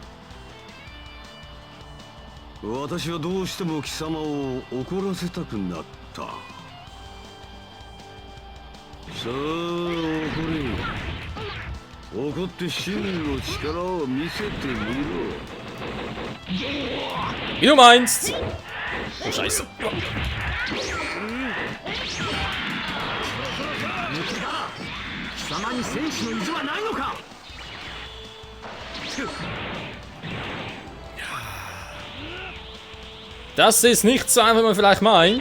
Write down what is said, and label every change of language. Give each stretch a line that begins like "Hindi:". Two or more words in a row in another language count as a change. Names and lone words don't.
Japanese: 私はどうしても貴様を怒らせたくなった。さあ怒って真の力を見せてみろ。
German: Wie du meinst. Oh, Scheiße. Das ist nicht so einfach, wie man vielleicht meint.